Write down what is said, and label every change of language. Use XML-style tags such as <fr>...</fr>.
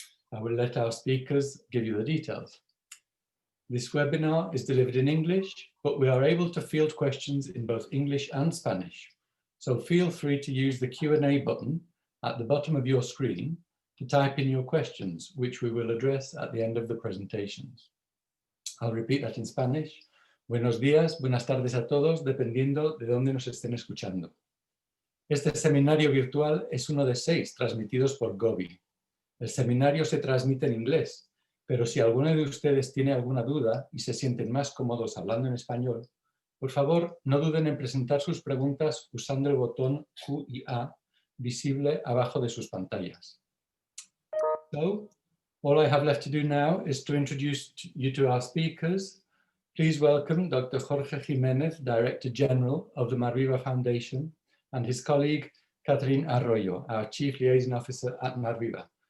<en>I will let our speakers give you the details. This webinar is delivered in English, but we are able to field questions in both English and Spanish. So feel free to use the Q&A button at the bottom of your screen to type in your questions, which we will address at the end of the presentations. I'll repeat that in Spanish.</en> <es>Buenos días, buenas tardes a todos, dependiendo de dónde nos estén escuchando. Este seminario virtual es uno de 6 transmitidos por GOBI. El seminario se transmite en inglés, pero si alguno de ustedes tiene alguna duda y se sienten más cómodos hablando en español, por favor, no duden en presentar sus preguntas usando el botón Q y A visible abajo de sus pantallas.</es> <en>So, all I have left to do now is to introduce you to our speakers. Please welcome Dr. Jorge Jimenez, Director General of the Marviva Foundation, and his colleague, Catherine Arroyo, our Chief Liaison Officer at Marviva.</en>